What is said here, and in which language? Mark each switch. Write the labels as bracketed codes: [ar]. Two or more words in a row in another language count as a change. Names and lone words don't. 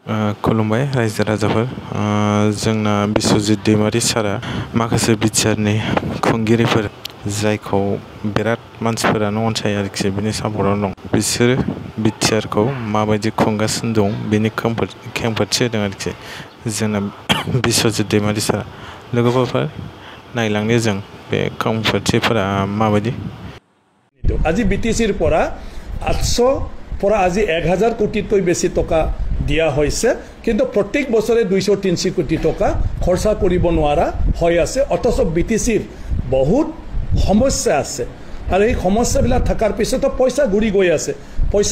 [brx] खुलुमबाय रायजो राजाफोर जोंना बिश्वजित दैमारि सारा माखासे बिटिआरनि खुंगिरिफोर जायखौ बिराद मानसिफोरानो अनसायो आरोखि बिनि सापर्टआव दं बिसोरो बिटिआरखौ माबायदि खुंगासिनो दं बिनि खेंफोरथि होदों आरोखि जोंना बिश्वजित दैमारि सारा लोगोफोर नायलांनि जों बे खेंफोरथिफोरा माबायदि [as] আজি বিটিচিৰ পৰা 800 পৰা আজি 1000 কোটিতকৈ বেছি টকা দিয়া হৈছে কিন্তু প্ৰত্যেক বছৰে 200-300 কোটি টকা খৰচা কৰিব নোৱাৰা হৈ আছে অথচ বিটিচিৰ বহুত সমস্যা আছে আৰু এই সমস্যাবিলাক থকাৰ পিছতো পইচা ঘূৰি গৈ আছে পইচা